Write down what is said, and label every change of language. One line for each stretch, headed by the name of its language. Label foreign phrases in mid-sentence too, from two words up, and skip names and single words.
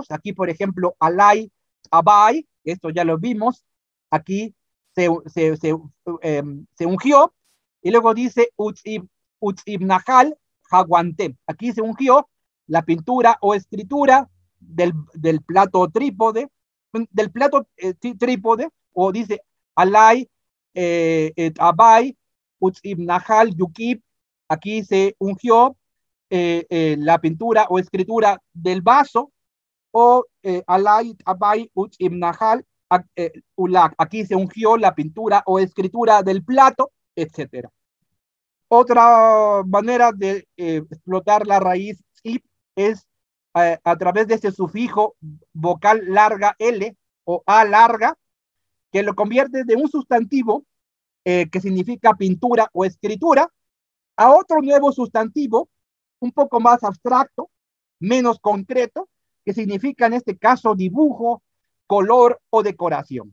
Spanish: Aquí, por ejemplo,
Epigraphic Mayan: alay, abai,
Spanish: esto ya lo vimos, aquí se ungió, y luego dice
Epigraphic Mayan: utzibnajal jaguantem,
Spanish: aquí se ungió la pintura o escritura del plato trípode, trípode, o dice
Epigraphic Mayan: alay, abai, utzibnajal yukib,
Spanish: aquí se ungió la pintura o escritura del vaso, o
Epigraphic Mayan: alay, abai, utzibnajal, ulak,
Spanish: aquí se ungió la pintura o escritura del plato, etcétera. Otra manera de explotar la raíz ip es a través de este sufijo vocal larga L o A larga, que lo convierte de un sustantivo que significa pintura o escritura a otro nuevo sustantivo un poco más abstracto, menos concreto, que significa en este caso dibujo, color o decoración.